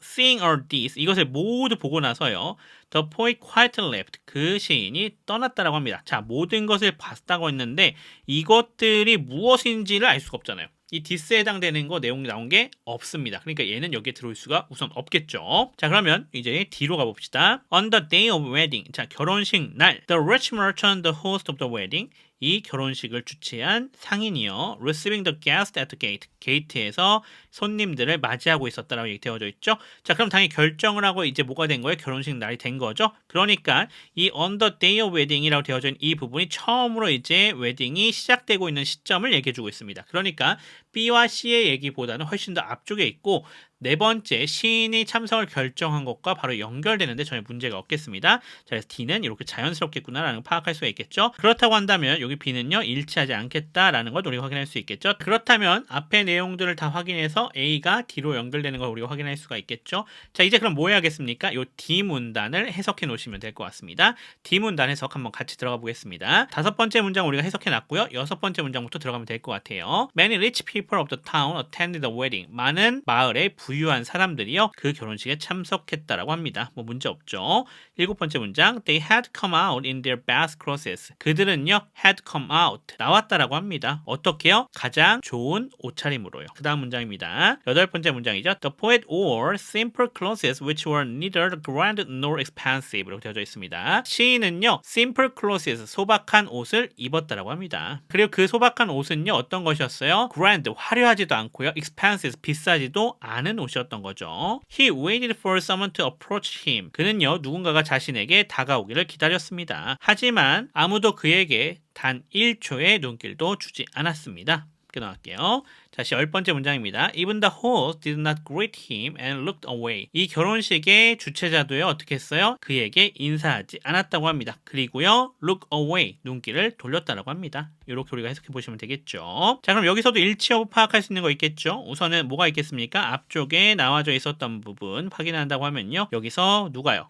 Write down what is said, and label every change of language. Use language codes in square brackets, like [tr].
[en] Seeing all this, [ko] 이것을 모두 보고 나서요, [en] The poet quietly left, [ko] 그 시인이 떠났다라고 합니다. 자, 모든 것을 봤다고 했는데 이것들이 무엇인지를 알 수가 없잖아요. 이 this에 해당되는 거 내용이 나온 게 없습니다. 그러니까 얘는 여기에 들어올 수가 우선 없겠죠. 자, 그러면 이제 D로 가봅시다. [en] On the day of wedding, [ko] 자, 결혼식 날, [en] the rich merchant, the host of the wedding, [ko] 이 결혼식을 주최한 상인이요, [en] receiving the guest at the gate, [ko] 게이트에서 손님들을 맞이하고 있었다라고 얘기되어져 있죠. 자, 그럼 당연히 결정을 하고 이제 뭐가 된 거예요? 결혼식 날이 된 거죠. 그러니까 이 [en] on the day of wedding [ko] 이라고 되어져 있는 이 부분이 처음으로 이제 웨딩이 시작되고 있는 시점을 얘기해주고 있습니다. 그러니까 B와 C의 얘기보다는 훨씬 더 앞쪽에 있고, 네 번째 시인이 참석을 결정한 것과 바로 연결되는데 전혀 문제가 없겠습니다. 자, 그래서 D는 이렇게 자연스럽겠구나라는 걸 파악할 수가 있겠죠. 그렇다고 한다면 여기 B는요, 일치하지 않겠다라는 걸 우리가 확인할 수 있겠죠. 그렇다면 앞의 내용들을 다 확인해서 A가 D로 연결되는 걸 우리가 확인할 수가 있겠죠. 자, 이제 그럼 뭐 해야겠습니까? 요 D 문단을 해석해 놓으시면 될 것 같습니다. D 문단 해석 한번 같이 들어가 보겠습니다. 다섯 번째 문장 우리가 해석해 놨고요. 여섯 번째 문장부터 들어가면 될 것 같아요. [en] Many rich people of the town attended the wedding. [ko] 많은 마을의 부유한 사람들이요, 그 결혼식에 참석했다라고 합니다. 뭐 문제 없죠. 일곱 번째 문장, [en] They had come out in their best clothes. [ko] 그들은요, [en] had come out, [ko] 나왔다라고 합니다. 어떻게요? 가장 좋은 옷차림으로요. 그 다음 문장입니다. 여덟 번째 문장이죠. [en] The poet wore simple clothes which were neither grand nor expensive. [ko] 이렇게 되어져 있습니다. 시인은요, [en] simple clothes, [ko] 소박한 옷을 입었다라고 합니다. 그리고 그 소박한 옷은요, 어떤 것이었어요? grand, 화려하지도 않고요, expensive, 비싸지도 않은 옷이었던 거죠. [en] He waited for someone to approach him. [ko] 그는요, 누군가가 자신에게 다가오기를 기다렸습니다. 하지만 아무도 그에게 단 1초의 눈길도 주지 않았습니다. 끊어갈게요. 다시 열 번째 문장입니다. [en] Even the host did not greet him and looked away. [ko] 이 결혼식의 주최자도요, 어떻게 했어요? 그에게 인사하지 않았다고 합니다. 그리고요, [en] look away, [ko] 눈길을 돌렸다라고 합니다. 이렇게 우리가 해석해 보시면 되겠죠. 자, 그럼 여기서도 일치 여부 파악할 수 있는 거 있겠죠? 우선은 뭐가 있겠습니까? 앞쪽에 나와져 있었던 부분 확인한다고 하면요, 여기서 누가요?